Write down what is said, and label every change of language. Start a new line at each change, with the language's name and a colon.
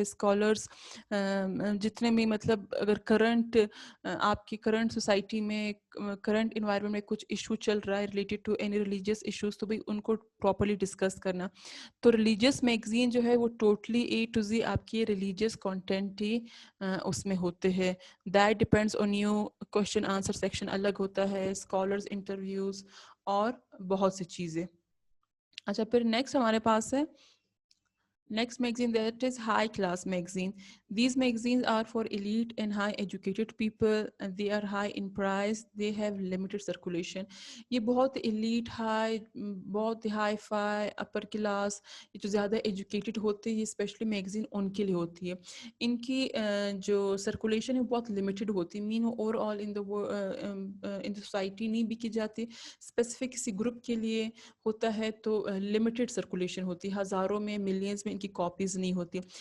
Urdu: Scholars جتنے بھی مطلب اگر کرنٹ آپ کی کرنٹ سوسائٹی میں کرنٹ انوائرمنٹ میں کچھ ایشو چل رہا ہے related to any religious issues تو بھائی ان کو پراپرلی ڈسکس کرنا. تو ریلیجیس میگزین جو ہے وہ ٹوٹلی اے ٹو زی آپ کی ریلیجیس کانٹینٹ ہی اس میں ہوتے ہیں.
English: That depends on you.
Urdu: Question answer section الگ ہوتا ہے، اسکالرز انٹرویوز اور بہت سی چیزیں. اچھا پھر نیکسٹ ہمارے پاس ہے
English: next magazine that is high class magazine. These magazines are for elite and high educated people and they are high in price. They have limited circulation.
Urdu: یہ بہت elite high بہت high fi upper class یہ جو زیادہ educated ہوتے ہیں یہ especially magazine ان کے لیے ہوتی ہے. ان کی جو سرکولیشن ہے بہت limited ہوتی ہے. مین over all in the society نہیں بکی جاتی، اسپیسیفک کسی گروپ کے لیے ہوتا ہے تو لمیٹڈ سرکولیشن ہوتی ہے، ہزاروں میں ملینز میں ان کی کاپیز نہیں ہوتی.